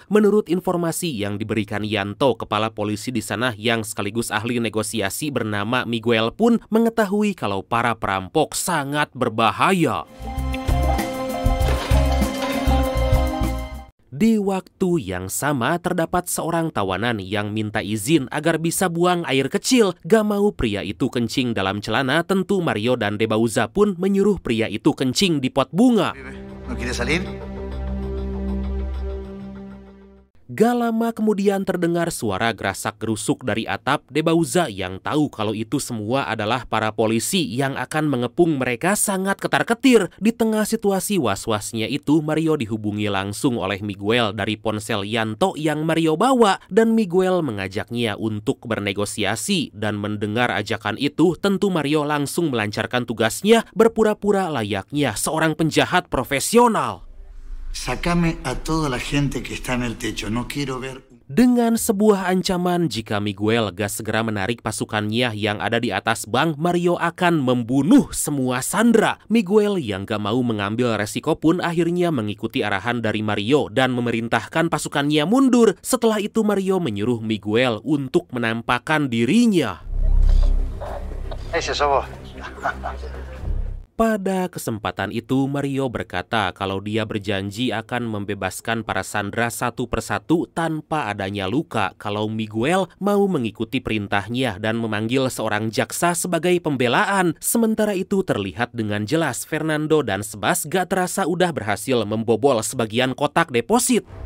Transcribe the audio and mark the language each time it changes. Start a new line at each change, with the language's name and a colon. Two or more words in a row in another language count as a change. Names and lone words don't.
Indonesian: Menurut informasi yang diberikan Yanto, kepala polisi di sana yang sekaligus ahli negosiasi bernama Miguel pun mengetahui kalau para perampok sangat berbahaya. Di waktu yang sama terdapat seorang tawanan yang minta izin agar bisa buang air kecil. Gak mau pria itu kencing dalam celana, tentu Mario dan De Bauza pun menyuruh pria itu kencing di pot bunga.
Spanish: ¿No quiere salir?
Indonesian: Gak lama kemudian terdengar suara gerasak-gerusuk dari atap. De Bauza yang tahu kalau itu semua adalah para polisi yang akan mengepung mereka sangat ketar-ketir. Di tengah situasi was-wasnya itu, Mario dihubungi langsung oleh Miguel dari ponsel Yanto yang Mario bawa. Dan Miguel mengajaknya untuk bernegosiasi. Dan mendengar ajakan itu, tentu Mario langsung melancarkan tugasnya berpura-pura layaknya seorang penjahat profesional.
Spanish: Sácame a toda la gente que está en el techo. No quiero ver.
Indonesian: Dengan sebuah ancaman, jika Miguel gak segera menarik pasukannya yang ada di atas bank, Mario akan membunuh semua sandera. Miguel yang gak mau mengambil resiko pun akhirnya mengikuti arahan dari Mario dan memerintahkan pasukannya mundur. Setelah itu Mario menyuruh Miguel untuk menampakkan dirinya.
Spanish: Ese sos vos.
Indonesian: Pada kesempatan itu, Mario berkata kalau dia berjanji akan membebaskan para sandera satu persatu tanpa adanya luka kalau Miguel mau mengikuti perintahnya dan memanggil seorang jaksa sebagai pembelaan. Sementara itu terlihat dengan jelas Fernando dan Sebas gak terasa udah berhasil membobol sebagian kotak deposit.